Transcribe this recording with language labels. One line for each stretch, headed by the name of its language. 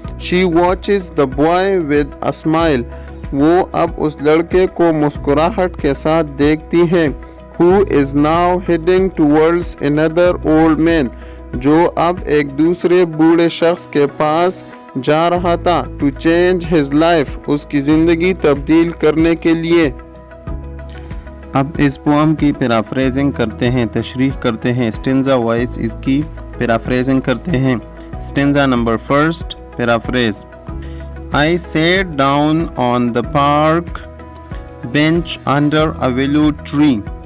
English: She watches the boy with a smile.
Urdu: وہ اب اس لڑکے کو مسکراہٹ کے ساتھ دیکھتی ہیں.
English: Who is now heading towards another old man.
Urdu: جو اب ایک دوسرے بوڑھے شخص کے پاس جا رہا تھا.
English: To change his life.
Urdu: اس کی زندگی تبدیل کرنے کے لیے. اب اس پوم کی پیرافریزنگ کرتے ہیں، تشریح کرتے ہیں. اسٹینزا وائز اس کی پیرافریزنگ کرتے ہیں. Stanza number first paraphrase.
English: I sat down on the park bench under a willow tree.